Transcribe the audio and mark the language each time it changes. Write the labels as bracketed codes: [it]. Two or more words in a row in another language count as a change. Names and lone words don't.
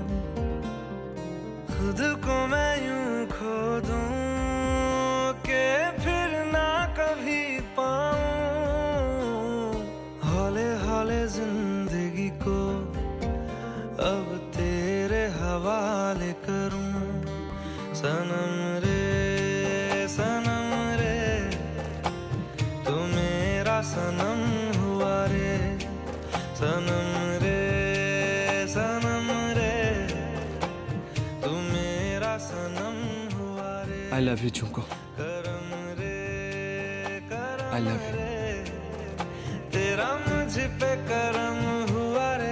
[hi] खुद को मैं यूं खो दूं कि फिर ना कभी पाऊं, हौले हौले जिंदगी को अब तेरे हवाले करूं। सनम रे तू मेरा सनम हुआ रे। सनम रे तू मेरा सनम हुआ रे। [en] I love you झुमको, [hi] करम रे [en] I love you. [hi] रे, तेरा मुझ पे करम हुआ रे।